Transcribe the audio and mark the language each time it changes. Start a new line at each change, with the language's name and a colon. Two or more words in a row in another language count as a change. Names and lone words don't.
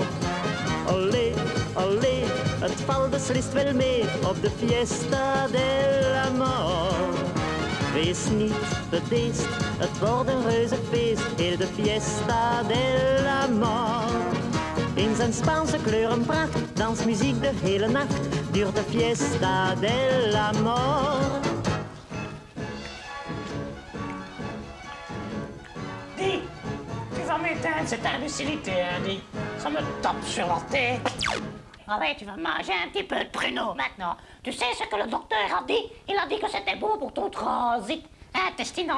Dutch: Allee, allee, het valt beslist wel mee op de Fiesta del Amor. Wees niet bedeesd, het wordt een reuze feest, heel de Fiesta del Amor. In zijn Spaanse kleurenpracht, dansmuziek de hele nacht, duurt de Fiesta del Amor.
French: Dis, tu vas m'éteindre cette imbécilité, hein, dis. Ça me tape sur la tête. Ah ouais, tu vas manger un petit peu de pruneau maintenant. Tu sais ce que le docteur a dit? Il a dit que c'était bon pour ton transit intestinal.